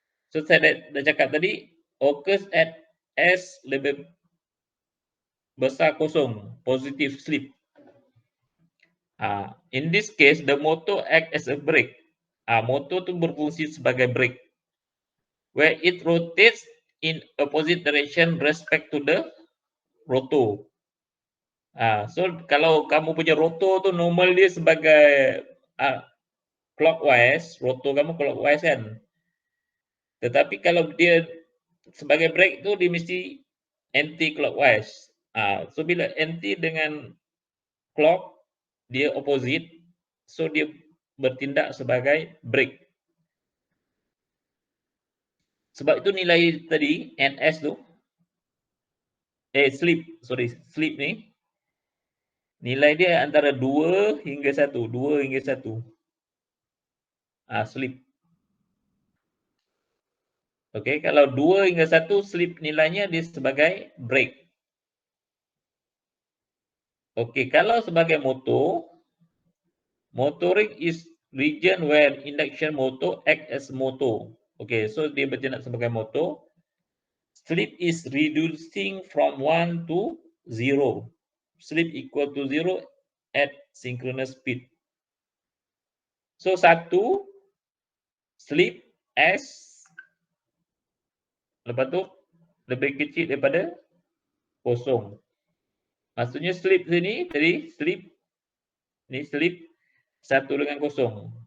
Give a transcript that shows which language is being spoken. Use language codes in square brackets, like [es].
[ms] So saya dah cakap tadi [en] occurs at S [ms] lebih besar 0, [en] positive slip. In this case, the motor act as a brake. [ms] Motor tu berfungsi sebagai brake. [en] Where it rotates in opposite direction respect to the rotor. [ms] So kalau kamu punya rotor tu normal dia sebagai clockwise, rotor kamu clockwise kan. Tetapi kalau dia sebagai brake tu dia mesti anti clockwise. So bila anti dengan clock dia opposite, so dia bertindak sebagai brake. Sebab itu nilai tadi NS tu slip ni nilai dia antara 2 hingga 1, 2 hingga 1. Slip. Okey, kalau 2 hingga 1 slip nilainya dia sebagai brake. Okey, kalau sebagai motor, [en] motoring is region where induction motor act as motor. [ms] Okey, so dia bertindak sebagai motor. [en] Slip is reducing from 1 to 0. Slip equal to 0 at synchronous speed. [ms] So 1 slip S, lepas tu lebih kecil daripada 0. Maksudnya slip sini tadi slip 1 dengan 0.